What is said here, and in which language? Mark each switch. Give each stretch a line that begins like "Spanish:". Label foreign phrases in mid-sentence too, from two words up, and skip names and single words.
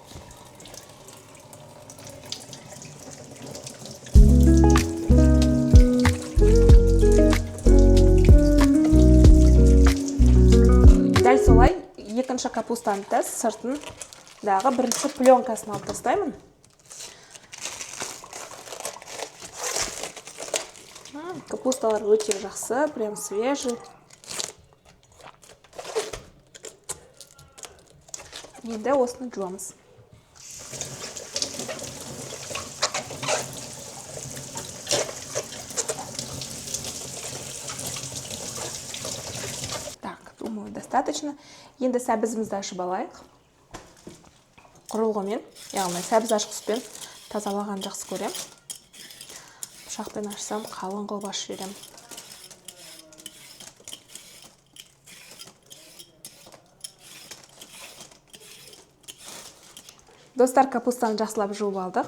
Kazakh: Дәл солай екінші капустаны да сыртындағы бірінші пленкасын алып тастаймын. Капусталар өте жақсы,
Russian: прям свежий.
Kazakh: Енді осыны жуамыз.
Russian: Так, думаю, достаточно.
Kazakh: Енді сәбізімізді ашып алайық. Құрылғымен, яғни сәбіз ашқыспен тазалаған жақсы көрем. Пышақпен ашсам, қалың қылып ашып жіберем. Достар, капустаны жақсылап жуып алдық.